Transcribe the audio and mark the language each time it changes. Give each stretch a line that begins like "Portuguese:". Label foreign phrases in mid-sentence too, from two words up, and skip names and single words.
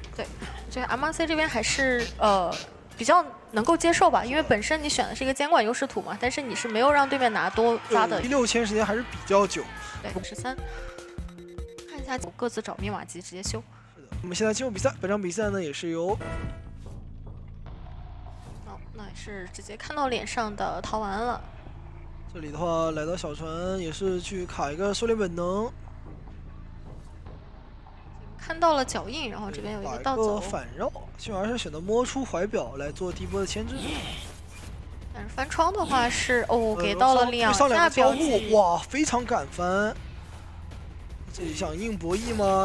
Chinese: 對，這個 MRC 這邊還是比較能夠接受吧，因為本身你選的是一個監管優勢圖嘛，但是你是沒有讓對面拿多抓的。第6簽時間還是比較久。對，13。看一下各自找密碼機直接修。是的，我們現在進入比賽，本場比賽呢也是由，那也是直接看到臉上的逃完了。這裡的話來到小船也是去卡一個狩獵本能。看到了腳印，然後這邊有一個倒走反繞，幸而是選擇摸出懷表來做第一波的牽制。但是翻窗的話是給到了2下標記，哇，非常敢翻。這裡想硬博弈嗎？